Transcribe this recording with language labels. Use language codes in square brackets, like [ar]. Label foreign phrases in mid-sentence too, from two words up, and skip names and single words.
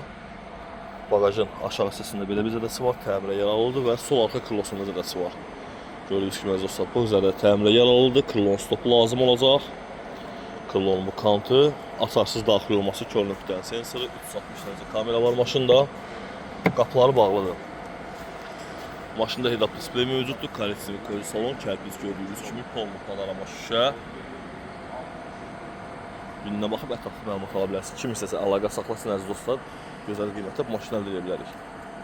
[az] Bagajın aşağı hissəsində belə bir zədəsi var, təmirə yaralıdır və sol arxa krılosunda zədəsi var. Gördüyünüz kimi əziz dostlar, bu zədə təmirə yaralıdır, krılon stopu lazım olacaq. Krılonun bu kantı, açarsız daxil olması, kör nöqtənin sensoru, 360 dərəcə kamera var maşında. Qapıları bağlıdır. Maşında [en] head-up display [az] mövcuddur, korrektiv köz salon, kərpic gördüyünüz kimi, pollu panorama şüşə. Birinə baxıb ətraflı məlumat ala bilərsiniz. Kim istəsə əlaqə saxlasın əziz dostlar, gözəl qiymətə maşın əldə edə bilərik.